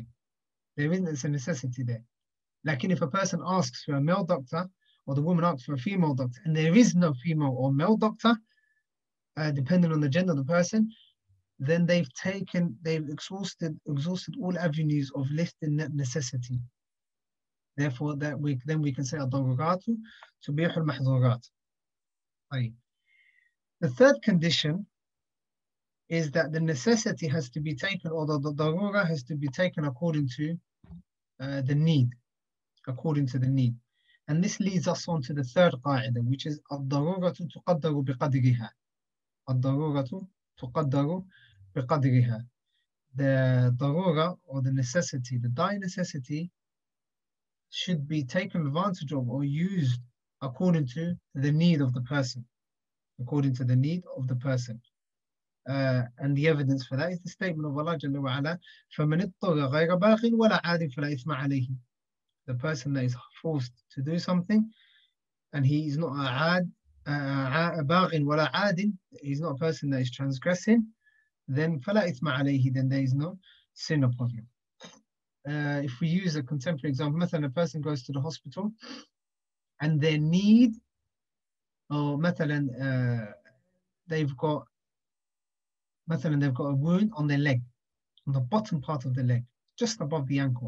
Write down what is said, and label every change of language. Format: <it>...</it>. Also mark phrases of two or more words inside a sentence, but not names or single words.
<en>There isn't a necessity there. Like if a person asks for a male doctor, or the woman asks for a female doctor, and there is no female or male doctor, depending on the gender of the person, then they've exhausted all avenues of lifting that necessity. Therefore, then we can say</en> <ar>الضرورة تبيح المحظورات.</ar> <en>The third condition is that the necessity has to be taken, or the darura has to be taken according to the need, And this leads us on to the third qa'idah, which is</en> <ar>الضرورة تقدر بقدرها. الضرورة تقدر بقدرها.</ar> <en>the darura, or the necessity, the dire necessity, should be taken advantage of or used according to the need of the person. According to the need of the person. And the evidence for that is the statement of Allah</en> <ar>جل وعلا, فَمَنِ اضْطُرَّ غَيْرَ بَاغٍ وَلَا عَادٍ فَلَا إِثْمَ عَلَيْهِ.</ar> <en>The person that is forced to do something, and he is not a</en> <ar>باغ ولا عاد,</ar> <en>he's not a person that is transgressing, then</en> <ar>فَلَا إِثْمَ عَلَيْهِ,</ar> <en>then there is no sin upon him. If we use a contemporary example, مثلا a person goes to the hospital and their need, or مثلا they've got a wound on their leg, on the bottom part of the leg, just above the ankle.</en>